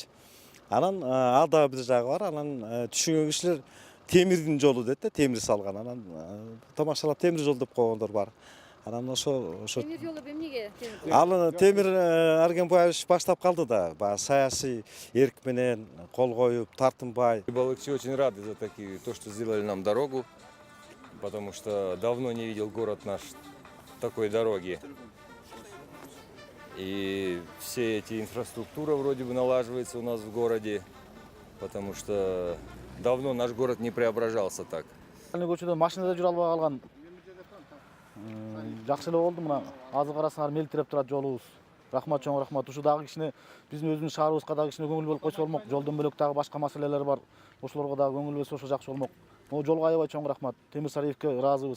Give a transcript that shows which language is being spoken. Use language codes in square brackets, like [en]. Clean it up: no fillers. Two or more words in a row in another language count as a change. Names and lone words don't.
[ky] Анан ал дагы бир жагы бар. Анан түшүнгөн кишилер темирдин жолу дейт да, темир салган. Анан тамашалап темир жол деп койгондор бар. Анан ошо темир жолу эмнеге? Ал Темир Аргенбаевич баштап калды да, саясий эрк менен кол коюп, тартынбай. [ru] Балыкчи очень рады за то, что сделали нам дорогу, потому что давно не видел город наш такой дороги. И все эти инфраструктура вроде бы налаживается у нас в городе, потому что давно наш город не преображался так. [ky] Көчөдө машинада жүрө албай калган. Жакшы эле болду, мына азыр карасаңар мелтиреп турат жолубуз. Рахмат, чоң рахмат. Ушу дагы кичине биздин өзүбүздүн шаарыбызга дагы кичине көңүл болуп койсо болмок. Жолдон бөлөк дагы башка маселелер бар. Ошолорго дагы көңүл бөлсө ошо жакшы болмок. Могу жолго аябай чоң рахмат. Темир Сариевке ыраазыбыз.